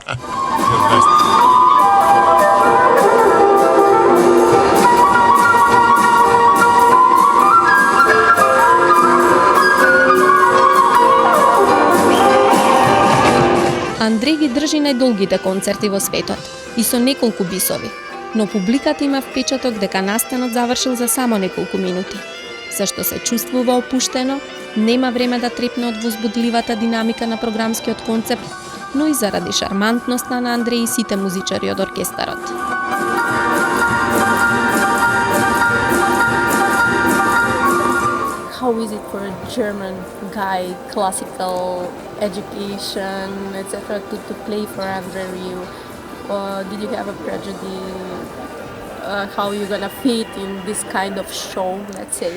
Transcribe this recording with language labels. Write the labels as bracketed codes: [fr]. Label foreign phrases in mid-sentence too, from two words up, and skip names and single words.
[mk] Андре ги држи најдолгите концерти во светот и со неколку бисови, но публиката има впечаток дека настанот завршил за само неколку минути. Зашто се чувствува опуштено, нема време да трепне од возбудливата динамика на програмскиот концепт, но и заради шармантноста на Андре и сите музичари од оркестарот. [en] How is it for a German guy, classical education, etc., to play for André Rieu? Did you have a prejudice? How are you gonna fit in this kind of show, let's say?